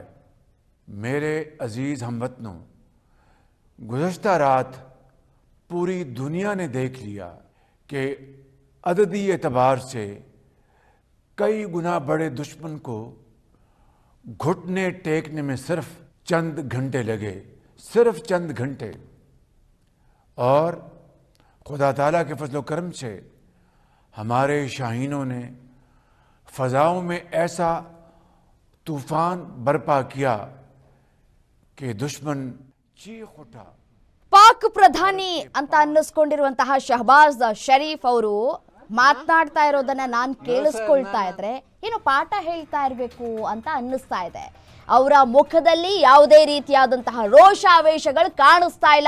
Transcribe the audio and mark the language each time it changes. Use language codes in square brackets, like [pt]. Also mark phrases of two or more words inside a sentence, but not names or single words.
[ur] میرے عزیز ہم وطنو، گزشتہ رات پوری دنیا نے دیکھ لیا کہ عددی اعتبار سے کئی گنا بڑے دشمن کو گھٹنے ٹیکنے میں صرف چند گھنٹے لگے، صرف چند گھنٹے. اور خدا تعالیٰ کے فضل کرم سے ہمارے شاہینوں نے فضاؤں میں ایسا طوفان برپا کیا کہ دشمن چیخ اٹھا. [kn] ಪಾಕ್ ಪ್ರಧಾನಿ ಅಂತ ಅನ್ನಿಸ್ಕೊಂಡಿರುವಂತಹ ಶಹಬಾಜ್ ಶರೀಫ್ ಅವರು ಮಾತನಾಡ್ತಾ ಇರೋದನ್ನ ನಾನು ಕೇಳಿಸ್ಕೊಳ್ತಾ ಇದ್ರೆ ಏನೋ ಪಾಠ ಹೇಳ್ತಾ ಇರಬೇಕು ಅಂತ ಅನ್ನಿಸ್ತಾ ಇದೆ. ಅವರ ಮುಖದಲ್ಲಿ ಯಾವುದೇ ರೀತಿಯಾದಂತಹ ರೋಷಾವೇಶಗಳು ಕಾಣಿಸ್ತಾ ಇಲ್ಲ.